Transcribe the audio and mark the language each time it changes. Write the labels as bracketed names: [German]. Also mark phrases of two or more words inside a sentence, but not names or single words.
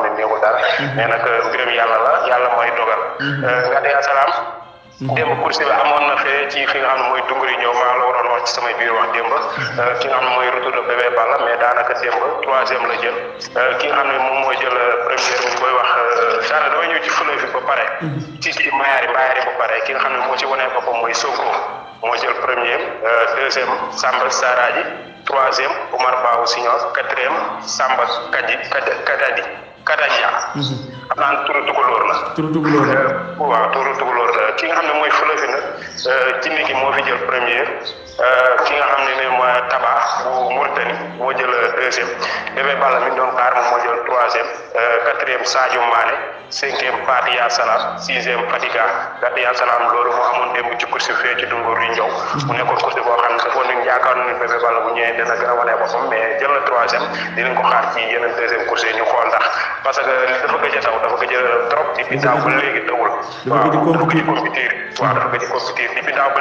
[Wolof] ne néewul dara mais nag mbiram yàlla mooy dogal ngati yaa salaam démb course bi amoon na fee ci fi nga xam ne mooy dunguri ñëw maa la waroon wax ci samay biir wax démb ki nga xam ne mooy [French] retour de [Wolof] bébé Balla mais daanaka démb 3e la jël ki nga xam ne moom mooy jël première ñu koy wax daanaka damay ñëw ci fleuve bi ba pare ci mbayaari ba pare ki nga xam ne moo ci wanee boppam mooy Sonko moo jël premier 2e Samba Saraji 3e Omar Babou Signor 4e Samba Kadadia xam naa turu tukulóor la waaw turu tukulóor la ki nga xam ne mooy fleuve nag jinne ki moo fi jël premier ki nga xam ne mooy Taba bu Mauritanie moo jël 2e bébé Balla mi doon xaar moom moo jël 3e 4e Sadio Mané 5e Fatiya Salam 6e Fatiga Fatiya Salam loolu moo amoon démb ci course fee ci Dungur yi Njaw mu nekkoon course boo xam ne dafa nañ yaakaar nañ bébé Balla bu ñëwee dina gën a wane boppam mais jël na 3e dinañ ko xaar ci yeneen 2e course yi ñu xool ndax [French] parce que [Wolof] dafa gëj a taw dafa gëj a [French] trop depuis [Wolof] daaw ba léegi tawul waaw dafa gëj a compétir depuis daaw ba